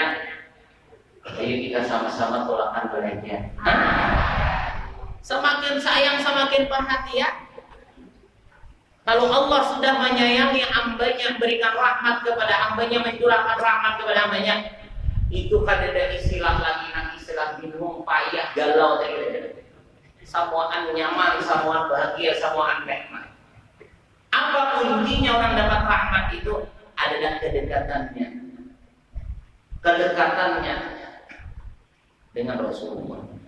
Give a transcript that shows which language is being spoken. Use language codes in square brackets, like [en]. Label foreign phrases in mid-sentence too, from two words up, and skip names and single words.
[id] Ayo kita sama-sama tolakkan belajar. Semakin sayang, semakin perhatian. Kalau Allah sudah menyayangi hambanya, berikan rahmat kepada hambanya, mencurahkan rahmat kepada hambanya, itu kan ada istilah lagi, istilah bingung, payah, galau, semuaan nyaman, semuaan bahagia, semuaan nikmat. Apa kuncinya orang dapat rahmat itu? Adalah kedekatannya dengan Rasulullah.